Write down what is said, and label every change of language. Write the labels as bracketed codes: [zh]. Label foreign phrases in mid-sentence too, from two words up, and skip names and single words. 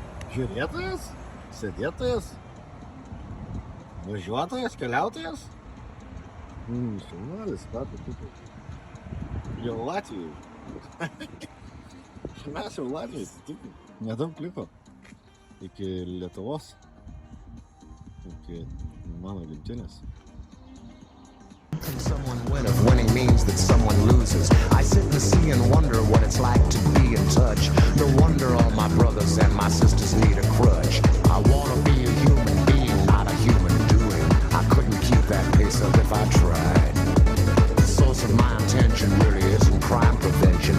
[lt] Žiūrėtojas? Sėdėtojas? Važiuotojas? Keliautojas? Šaunuolis, ką tu taip? Jau Latvijai. Mes jau Latvijai, tik nedaug liko. Iki Lietuvos. Iki mano gimtinės. [en] Someone win if winning means that someone loses. I sit and see and wonder what it's like to be in touch. No wonder all my brothers and my sisters need a crutch. I wanna be a human being, not a human doing. I couldn't keep that pace up if I tried. The source of my intention really isn't crime prevention.